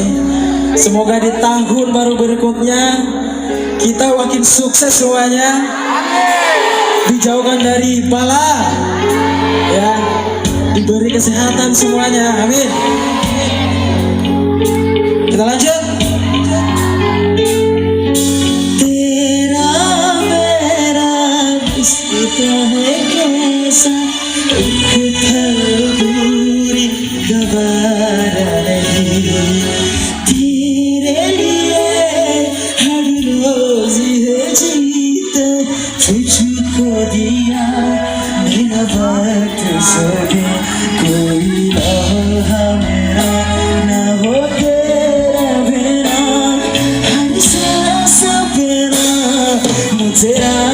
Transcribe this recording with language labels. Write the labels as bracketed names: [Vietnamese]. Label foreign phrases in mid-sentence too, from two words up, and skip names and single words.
[Indonesian] Semoga di tahun baru berikutnya kita makin sukses semuanya. Dijauhkan dari bala, ya, diberi kesehatan semuanya. Amin. Kita lanjut. [Hindi] तेरा मेरा रिश्ता है कैसा एक पल दूरी गवारा नहीं तेरे लिए हर रोज है जीता तुझको दिया मेरा वक्त सके कोई लम्हा मेरा ना हो तेरा बिना हर सांस बिना तेरा